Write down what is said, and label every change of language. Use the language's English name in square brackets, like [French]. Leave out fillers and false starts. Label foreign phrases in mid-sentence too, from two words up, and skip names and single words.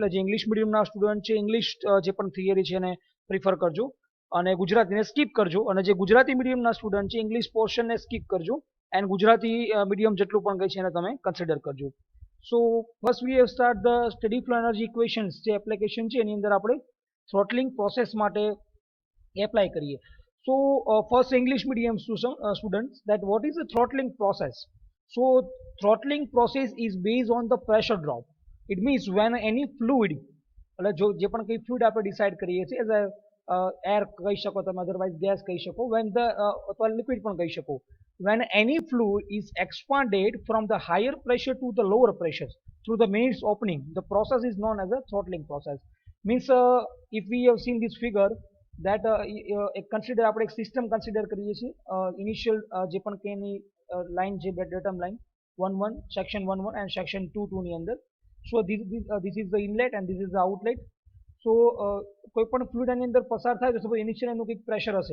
[Gujarati] એટલે જે [English] English medium students [Gujarati] છે ઇંગ્લિશ જે પણ થિયરી છે એને પ્રિફર કરજો અને ગુજરાતીને સ્કીપ કરજો, અને જે ગુજરાતી મીડિયમના સ્ટુડન્ટ છે [English] English portion [Gujarati] સ્કીપ કરજો [English] and Gujarati medium [Gujarati] જેટલું પણ ગઈ છે એને તમે કન્સિડર કરજો. [English] So first we have start the study flow energy equations [Gujarati] જે એપ્લિકેશન છે એની અંદર આપણે [English] throttling process [Gujarati] માટે એપ્લાય કરીએ. [English] So first English medium students, that what is the throttling process? So throttling process is based on the pressure drop. It means when any fluid, [Gujarati] એટલે જે પણ કંઈ ફ્લુઇડ આપણે ડિસાઇડ કરીએ છીએ [English] as air [Gujarati] કહી શકો તમે, અધરવાઇઝ ગેસ કહી શકો, [English] when the [Gujarati] અથવા લિક્વિડ પણ કહી શકો, [English] when any fluid is expanded from the higher pressure to the lower pressure through the means opening, the process is known as a throttling process. Means if we have seen this figure that [Gujarati] એક કન્સિડર આપણે એક સિસ્ટમ કન્સિડર કરીએ છીએ. ઇનિશિયલ જે પણ કે એની લાઇન છે [English] datum line [Gujarati] 1 [English] section 1 and section 2 [Gujarati] ની અંદર. [English] So this is the inlet and this is the outlet. [Gujarati] સો કોઈ પણ ફ્લુઇડ એની અંદર પસાર થાય તો [English] suppose initial [Gujarati] એનું કંઈક પ્રેશર હશે.